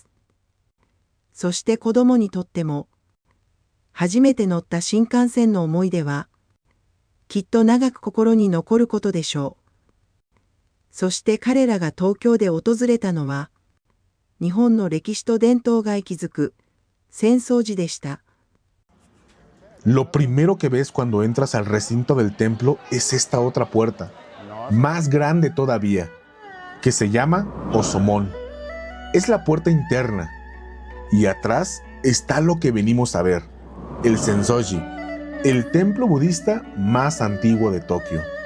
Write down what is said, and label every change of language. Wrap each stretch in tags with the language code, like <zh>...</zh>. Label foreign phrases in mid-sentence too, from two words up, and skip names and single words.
<ja>そして子供にとっても、初めて乗った新幹線の思い出は、きっと長く心に残ることでしょう。そして彼らが東京で訪れたのは、日本の歴史と伝統が息づく浅草寺でした。</ja> <es>Lo primero que ves cuando entras al recinto del templo es esta otra puerta, más grande todavía, que se llama Osomon. Es la puerta interna. Y atrás está lo que venimos a ver, el Sensoji, el templo budista más antiguo de Tokio.</es>